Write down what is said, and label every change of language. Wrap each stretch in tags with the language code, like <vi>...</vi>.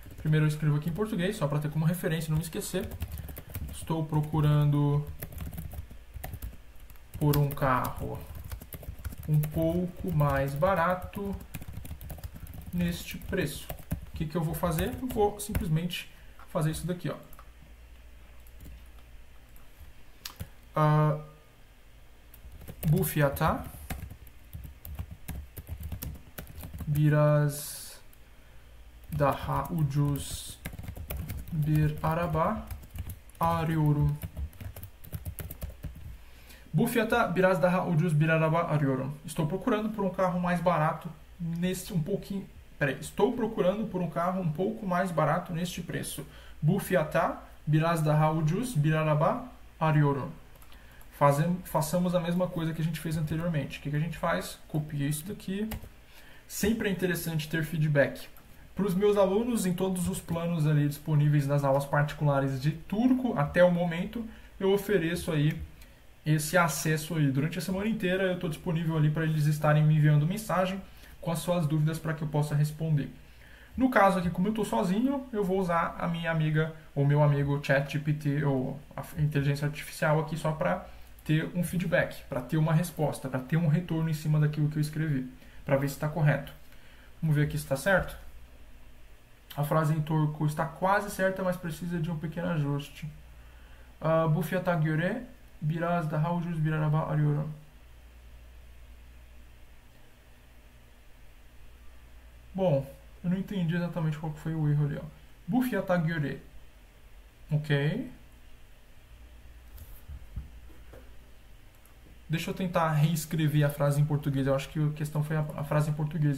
<pt>Primeiro eu escrevo aqui em português, só para ter como referência e não me esquecer. Estou procurando por um carro um pouco mais barato neste preço. O que eu vou fazer? Eu vou simplesmente fazer isso daqui, ó.</pt> <tr>Bu fiyata biraz daha ucuz bir araba arıyorum. Bu fiyata biraz daha ucuz bir araba arıyorum.</tr> <pt>Estou procurando por um carro mais barato neste estou procurando por um carro um pouco mais barato neste preço.</pt> <tr>Bu fiyata biraz daha ucuz bir araba arıyorum.</tr> <pt>Façamos a mesma coisa que a gente fez anteriormente. O que a gente faz? Copia isso daqui. Sempre é interessante ter feedback. Para os meus alunos, em todos os planos ali disponíveis nas aulas particulares de turco, até o momento, eu ofereço aí esse acesso aí. Durante a semana inteira eu estou disponível ali para eles estarem me enviando mensagem com as suas dúvidas para que eu possa responder. No caso aqui, como eu estou sozinho, eu vou usar a minha amiga ou meu amigo ChatGPT ou a inteligência artificial aqui só para ter um feedback, para ter uma resposta, para ter um retorno em cima daquilo que eu escrevi, para ver se está correto. Vamos ver aqui se está certo. A frase em turco está quase certa, mas precisa de um pequeno ajuste.</pt> <tr>Bu fiyata göre biraz daha ucuz bir araba arıyorum.</tr> <pt>Bom, eu não entendi exatamente qual foi o erro ali, ó.</pt> <tr>Bu fiyata göre.</tr> <pt>Ok. Deixa eu tentar reescrever a frase em português. Eu acho que a questão foi a frase em português.</pt>